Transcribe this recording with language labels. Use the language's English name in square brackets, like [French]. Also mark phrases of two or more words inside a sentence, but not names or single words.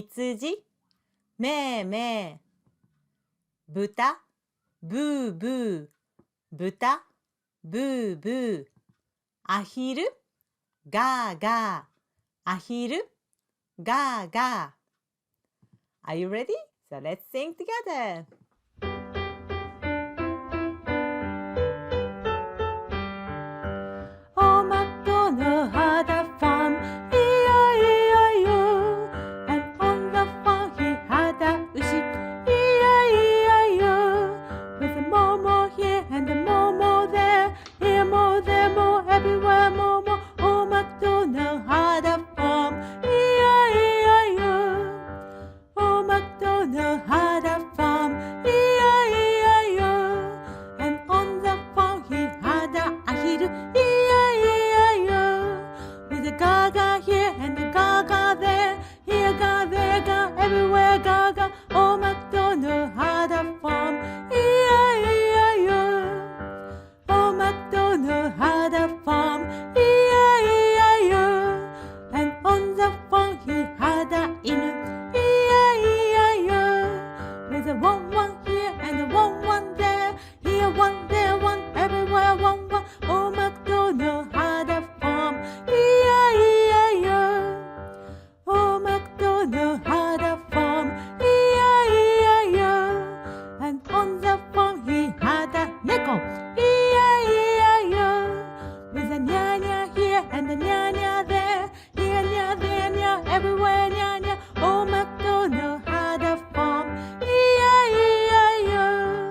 [Japanese] 羊、めーめー。豚、ブーブー。豚、ブーブー。アヒル、ガーガー。アヒル、ガーガー。 [English] Are you ready? So let's sing together. Oh, MacDonald had a farm, E-I-E-I-O. And on the farm he had a ushi, E-I-E-I-O. With a moo here and a moo there, here moo, there moo, everywhere moo. Oh, MacDonald had a farm, E-I-E-I-O. Oh, MacDonald had a farm, E-I-E-I-O. And on the farm he had a ahiru, E-I-E-I-O. With a gaga here and a gaga there, here ga, there ga, everywhere gaga. Oh, MacDonald had a farm, E-I-E-I-O. Oh, MacDonald had a farm, E-I-E-I-O. And on the farm he had a inu, E-I-E-I-O. With a one here and a one there, here one, there one, everywhere one. Oh, MacDonald had a farm, E-I-E-I-O. Oh, MacDonald had a farm, E-I-E-I-O. And on the farm he had a neko, E-I-E-I-O. With a nya here and a nya there, here nya, there nya, everywhere nya. Oh, MacDonald had a farm, E-I-E-I-O.